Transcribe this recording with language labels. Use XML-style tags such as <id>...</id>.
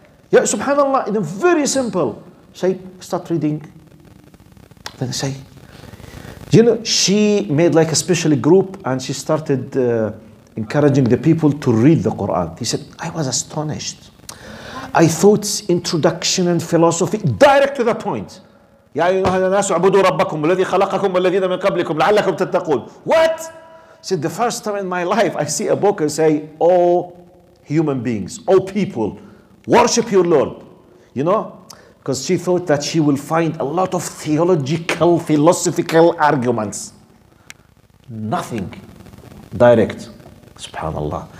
<en>Yeah, subhanallah, in a very simple. Start reading. Then say, you know, she made like a special group and she started encouraging the people to read the Quran. He said, I was astonished. I thought introduction and philosophy, direct to the point.</en> <ar>يا أيها الناس اعبدوا ربكم الذي خلقكم والذين من قبلكم لعلكم تتقون.</ar> <en>What? Said the first time in my life I see a book and say, oh human beings, oh people, worship your Lord. You know? Because she thought that she will find a lot of theological, philosophical arguments. Nothing. Direct. Subhanallah.</en>